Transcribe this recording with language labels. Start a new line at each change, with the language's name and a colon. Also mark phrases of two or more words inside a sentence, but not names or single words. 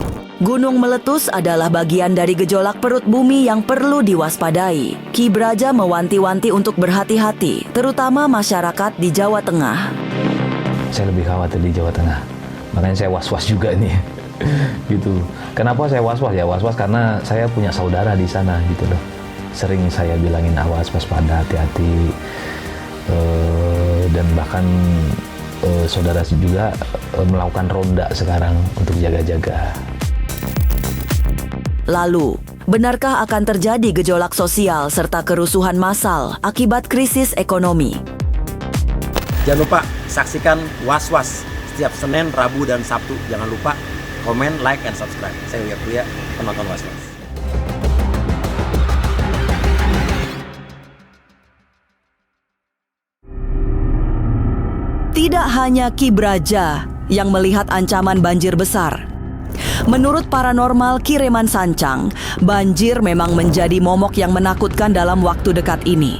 Indonesian: Gunung meletus adalah bagian dari gejolak perut bumi yang perlu diwaspadai. Ki Braja mewanti-wanti untuk berhati-hati, terutama masyarakat di Jawa Tengah. Saya lebih khawatir di Jawa Tengah. Makanya saya was-was juga nih. Gitu. Kenapa saya was-was? Ya was-was karena saya punya saudara di sana gitu loh. Sering saya bilangin awas, waspada, hati-hati, dan bahkan saudara juga melakukan ronda sekarang untuk jaga-jaga. Lalu, benarkah akan terjadi gejolak sosial serta kerusuhan massal akibat krisis ekonomi? Jangan lupa saksikan Was-Was setiap Senin, Rabu, dan Sabtu. Jangan lupa komen,
English: like, and subscribe.
Indonesian: Saya Uya Kuya, penonton Was-Was. Tidak hanya Ki Braja yang melihat ancaman banjir besar. Menurut paranormal Ki Reman Sancang, banjir memang menjadi momok yang menakutkan dalam waktu dekat ini.